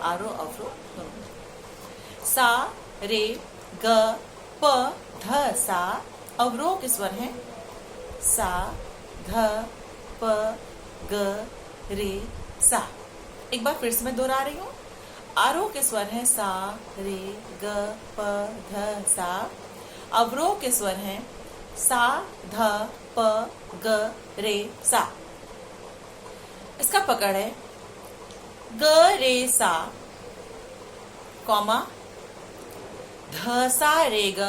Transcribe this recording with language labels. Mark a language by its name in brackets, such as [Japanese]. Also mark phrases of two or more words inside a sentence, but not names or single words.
[Hindi] आरोह अवरोह दोनों। सा रे ग प ध सा। अवरोह के स्वर हैं सा ध प ग रे सा। एक बार फिर से मैं दोहरा रही हूँ। आरोह के स्वर हैं सा रे ग प ध सा। अवरोह के स्वर हैं सा ध प ग रे सा। इसका पकड़ है ग रे सा कॉमा ध सा रे ग।